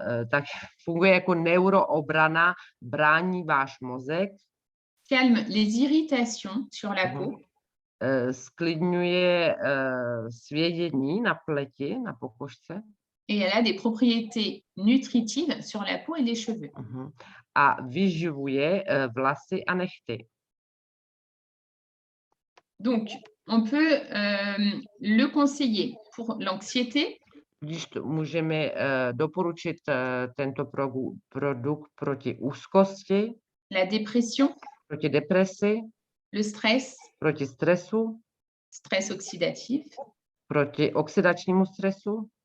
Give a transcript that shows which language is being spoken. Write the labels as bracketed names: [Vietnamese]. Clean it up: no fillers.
[Czech] Tak funguje jako neuroobrana, brání váš mozek, [French] Calme les irritations sur la peau. [Czech] sklidňuje svědění na pleti, na pokožce. [French] Et elle a des propriétés nutritives sur la peau et les cheveux. [Czech] A vyživuje vlasy a nehty. [French] Donc, on peut le conseiller pour l'anxiété, [Czech] Když můžeme doporučit tento produkt proti úzkosti, [French] la dépression, [Czech] proti depresi, [French] le stress, [Czech] proti stresu, [French] stress oxydatif, [Czech] proti oxidačnímu stresu,